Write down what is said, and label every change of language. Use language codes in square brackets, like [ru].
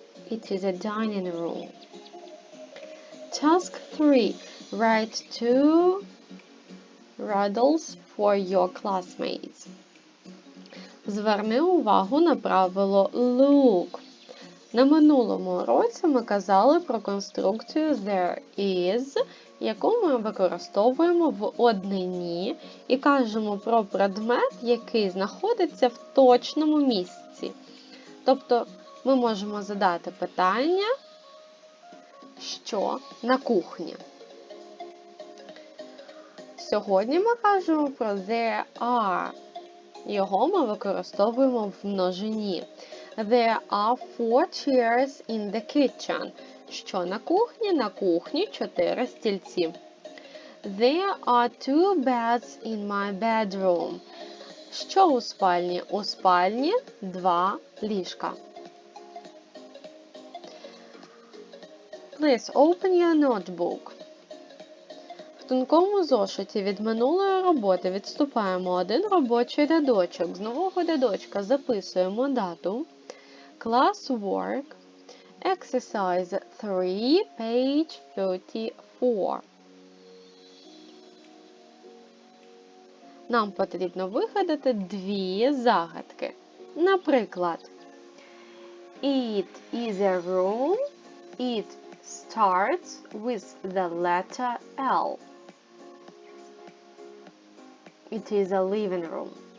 [en] It is a dining room. Task 3. Write 2 riddles for your classmates. [uk] Зверни увагу на правило [en] look. [uk] На минулому уроці ми казали про конструкцію there is, яку ми використовуємо в однині і кажемо про предмет, який знаходиться в точному місці. Тобто ми можемо задати питання, що на кухні. Сьогодні ми кажемо про there are. Його ми використовуємо в множині. [en] There are 4 chairs in the kitchen. [uk] Що на кухні? На кухні 4 стільці. [en] There are 2 beds in my bedroom. [uk] Що у спальні? У спальні 2 ліжка. [en] Please open your notebook. [uk] В тонкому зошиті від минулої роботи відступаємо один робочий рядочок. З нового рядочка записуємо дату. [en] Classwork. Exercise 3, page 34. [uk] Нам потрібно вигадати 2 загадки. Наприклад, [en] It is a room. It starts with the letter L. It is a living room.